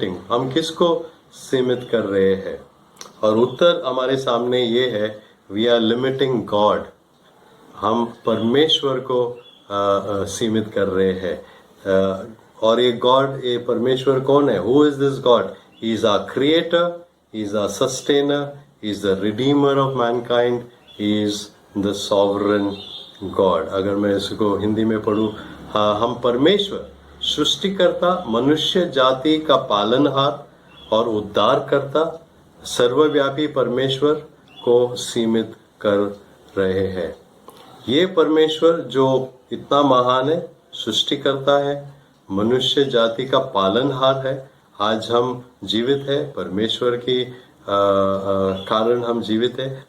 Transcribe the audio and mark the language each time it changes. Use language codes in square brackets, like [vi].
[hi] हम किसको सीमित कर रहे हैं? और उत्तर हमारे सामने ये है, [en] we are limiting God। [hi] हम परमेश्वर को सीमित कर रहे हैं। और ये परमेश्वर कौन है? [en] Who is this God? He is our creator, He is our sustainer, He is the redeemer of mankind, He is the sovereign God। [hi] अगर मैं इसको हिंदी में पढ़ूँ, हम परमेश्वर सृष्टिकर्ता, मनुष्य जाति का पालनहार और उद्धारकर्ता, सर्वव्यापी परमेश्वर को सीमित कर रहे हैं। ये परमेश्वर जो इतना महान है, सृष्टिकर्ता है, मनुष्य जाति का पालनहार है, आज हम जीवित है, परमेश्वर की कारण हम जीवित है।